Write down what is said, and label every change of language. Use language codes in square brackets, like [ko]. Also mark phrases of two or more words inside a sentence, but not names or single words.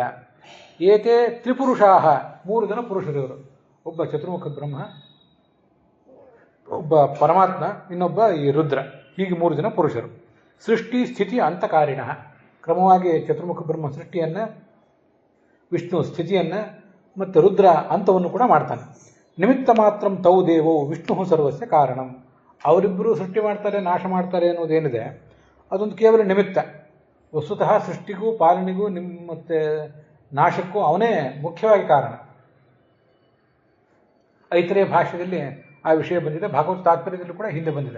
[sa] ಏತೇ ತ್ರಿಪುರುಷಾಹ, [kn] 3 ಜನ ಪುರುಷರಿವರು, ಒಬ್ಬ ಚತುರ್ಮುಖ ಬ್ರಹ್ಮ, ಒಬ್ಬ ಪರಮಾತ್ಮ, ಇನ್ನೊಬ್ಬ ಈ ರುದ್ರ, ಹೀಗೆ 3 ಜನ ಪುರುಷರು. [sa] ಸೃಷ್ಟಿ ಸ್ಥಿತಿ ಅಂತಕಾರಿಣ, [kn] ಕ್ರಮವಾಗಿ ಚತುರ್ಮುಖ ಬ್ರಹ್ಮ ಸೃಷ್ಟಿಯನ್ನು, ವಿಷ್ಣು ಸ್ಥಿತಿಯನ್ನು ಮತ್ತು ರುದ್ರ ಅಂತವನ್ನು ಕೂಡ ಮಾಡ್ತಾನೆ. [sa] ನಿಮಿತ್ತ ಮಾತ್ರ ತೌ ದೇವೋ ವಿಷ್ಣು ಸರ್ವಸ್ಯ ಕಾರಣಂ. [kn] ಅವರಿಬ್ಬರು ಸೃಷ್ಟಿ ಮಾಡ್ತಾರೆ ನಾಶ ಮಾಡ್ತಾರೆ ಅನ್ನೋದೇನಿದೆ ಅದೊಂದು ಕೇವಲ ನಿಮಿತ್ತ. ವಸ್ತುತಃ ಸೃಷ್ಟಿಗೂ ಪಾಲನೆಗೂ ಮತ್ತು ನಾಶಕ್ಕೂ ಅವನೇ ಮುಖ್ಯವಾಗಿ ಕಾರಣ. ಐತರೇಯ ಭಾಷ್ಯದಲ್ಲಿ ಆ ವಿಷಯ ಬಂದಿದೆ, ಭಾಗವತ ತಾತ್ಪರ್ಯದಲ್ಲೂ ಕೂಡ ಹಿಂದೆ ಬಂದಿದೆ.